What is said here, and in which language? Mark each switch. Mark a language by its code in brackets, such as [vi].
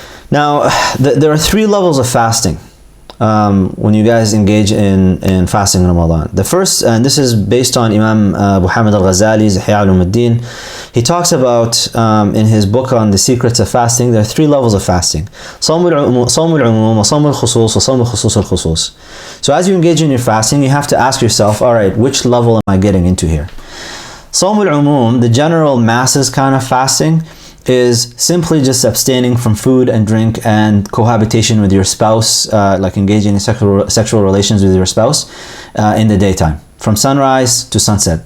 [en] Now there are 3 levels of fasting when you guys engage in fasting in Ramadan. The first, and this is based on Imam Abu Hamid al-Ghazali's Ihya Ulumuddin. He talks about in his book on the secrets of fasting, there are 3 levels of fasting. [ar] صوم العموم وصوم الخصوص وصوم الخصوص الخصوص. [en] So as you engage in your fasting, you have to ask yourself, all right, which level am I getting into here? [ar] صوم العموم, [en] the general masses kind of fasting, is simply just abstaining from food and drink and cohabitation with your spouse, like engaging in sexual relations with your spouse in the daytime, from sunrise to sunset.